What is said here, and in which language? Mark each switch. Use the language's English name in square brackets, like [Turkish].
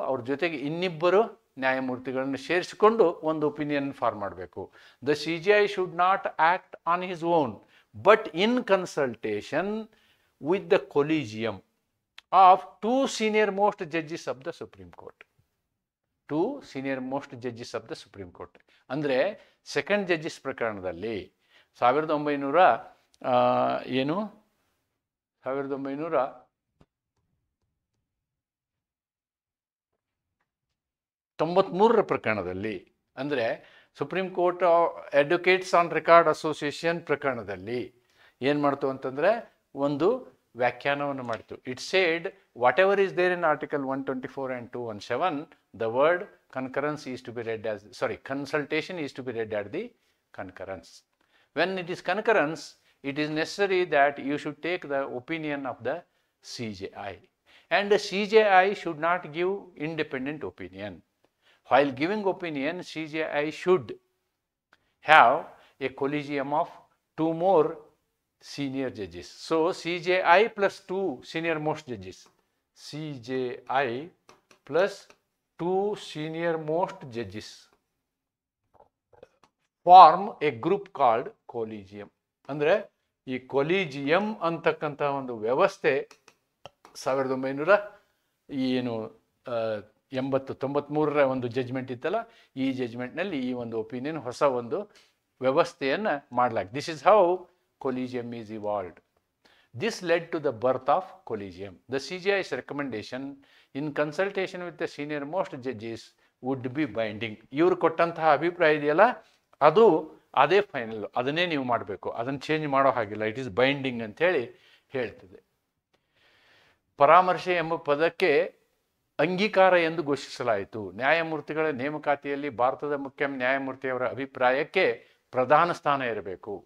[Kannada] ಅವ್ರ ಜೊತೆಗೆ ಇನ್ನಿಬ್ಬರು ನ್ಯಾಯಮೂರ್ತಿಗಳನ್ನು ಸೇರಿಸಿಕೊಂಡು ಒಂದು ಒಪಿನಿಯನ್ ಫಾರ್ಮ್ ಮಾಡಬೇಕು. [English] The CJI should not act on his own but in consultation with the collegium of 2 senior most judges of the Supreme Court. 2 senior most judges of the Supreme Court. [Kannada] ಅಂದರೆ second judges ಪ್ರಕರಣದಲ್ಲಿ 1993 ಪ್ರಕರಣದಲ್ಲಿ, ಅಂದರೆ supreme court advocates on record association ಪ್ರಕರಣದಲ್ಲಿ ಏನು ಮಾಡ್ತು ಅಂತಂದರೆ ಒಂದು ವ್ಯಾಖ್ಯಾನವನ್ನು ಮಾಡಿತು. [English] It said whatever is there in article 124 and 217, the word concurrence is to be read as, consultation is to be read at the concurrence. When it is concurrence, it is necessary that you should take the opinion of the CJI, and the CJI should not give independent opinion. While giving opinion, CJI should have a collegium of 2 more senior judges. So CJI plus 2 senior most judges, CJI plus 2 senior most judges form a group called collegium. [Kannada] ಅಂದರೆ ಈ collegium ಅಂತಕ್ಕಂಥ ಒಂದು ವ್ಯವಸ್ಥೆ 1993 ಒಂದು judgment ಇತ್ತಲ್ಲ, ಈ ಜಡ್ಜ್ಮೆಂಟ್ನಲ್ಲಿ ಈ ಒಂದು ಒಪಿನಿಯನ್ ಹೊಸ ಒಂದು ವ್ಯವಸ್ಥೆಯನ್ನು ಮಾಡಲಾಗಿದೆ. [English] This is how collegium is evolved. This led to the birth of collegium. The CJI's recommendation in consultation with the senior most judges would be binding. [Kannada] ಇವರು ಕೊಟ್ಟಂತಹ ಅಭಿಪ್ರಾಯ ಇದೆಯಲ್ಲ, ಅದು ಅದೇ ಫೈನಲ್, ಅದನ್ನೇ ನೀವು ಮಾಡಬೇಕು, ಅದನ್ನು ಚೇಂಜ್ ಮಾಡೋ ಹಾಗಿಲ್ಲ, [English] it is binding [Kannada] ಅಂತೇಳಿ ಹೇಳ್ತದೆ. ಪರಾಮರ್ಶೆ ಎಂಬ ಪದಕ್ಕೆ ಅಂಗೀಕಾರ ಎಂದು ಘೋಷಿಸಲಾಯಿತು. ನ್ಯಾಯಮೂರ್ತಿಗಳ ನೇಮಕಾತಿಯಲ್ಲಿ ಭಾರತದ ಮುಖ್ಯ ನ್ಯಾಯಮೂರ್ತಿಯವರ ಅಭಿಪ್ರಾಯಕ್ಕೆ ಪ್ರಧಾನ ಸ್ಥಾನ ಇರಬೇಕು.